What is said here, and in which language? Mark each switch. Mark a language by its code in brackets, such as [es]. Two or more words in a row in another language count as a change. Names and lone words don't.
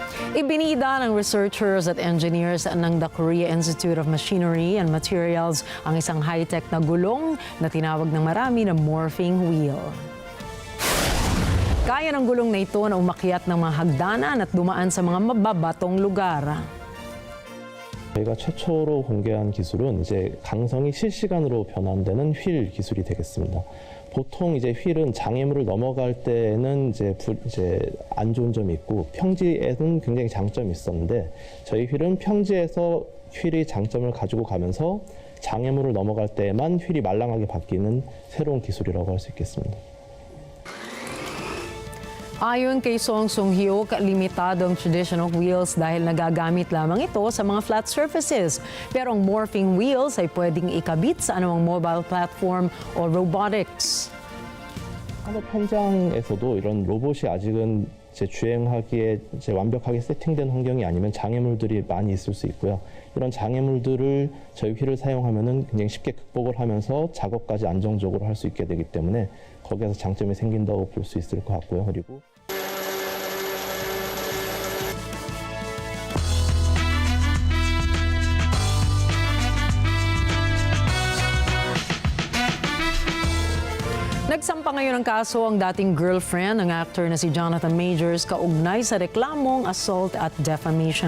[tl] Ibinida ng researchers at engineers ng the Korea Institute of Machinery and Materials ang isang high-tech na gulong na tinawag ng marami na [en] morphing wheel. [tl] Kaya ng gulong na ito na umakyat ng mga hagdanan at dumaan sa mga mababatong lugar. [ko] 저희가 최초로 공개한 기술은 이제 강성이 실시간으로 변환되는 휠 기술이 되겠습니다. 보통 이제 휠은 장애물을 넘어갈 때는 이제 안 좋은 점이 있고 평지에는 굉장히 장점이 있었는데 저희 휠은 평지에서 휠이 장점을 가지고 가면서 장애물을 넘어갈 때만 휠이 말랑하게 바뀌는 새로운 기술이라고 할 수 있겠습니다. [tl] Ayon kay Song Sung-hyuk, limitado ang [en] traditional wheels [tl] dahil nagagamit lamang ito sa mga [en] flat surfaces. [tl] Pero ang [en] morphing wheels [tl] ay pwedeng ikabit sa anumang [en] mobile platform [tl] o robotics. [ko] 산업 현장에서도 이런 로봇이 아직은 주행하기에 완벽하게 세팅된 환경이 아니면 장애물들이 많이 있을 수 있고요. 이런 장애물들을 저희 휠을 사용하면은 굉장히 쉽게 극복을 하면서 작업까지 안정적으로 할 수 있게 되기 때문에 거기에서 장점이 생긴다고 볼 수 있을 것 같고요. 그리고 [tl] Nagsampa ngayon ng kaso ang dating girlfriend ng actor na si Jonathan Majors kaugnay sa reklamong assault at defamation.